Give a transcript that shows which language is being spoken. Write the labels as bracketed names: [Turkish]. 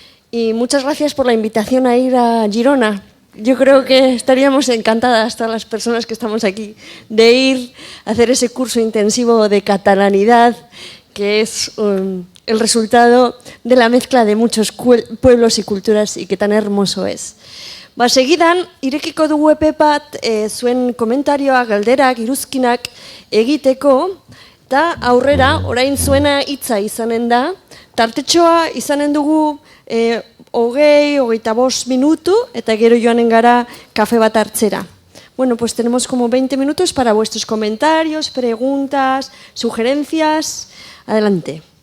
[Spanish] Y muchas gracias por la invitación a ir a Girona. Yo creo que estaríamos encantadas, todas las personas que estamos aquí, de ir a hacer ese curso intensivo de catalanidad, que es el resultado de la mezcla de muchos pueblos y culturas, y que tan hermoso es. [Basque] Segidan, irekiko dugu epe bat zuen komentarioa, galderak, iruzkinak egiteko, eta aurrera, orain zuena hitza izanen da, tartetxoa izanen dugu 20-25 minutu, eta gero joanen gara kafe bat hartzera. [Spanish] Bueno, pues tenemos como 20 minutos para vuestros comentarios, preguntas, sugerencias. Adelante.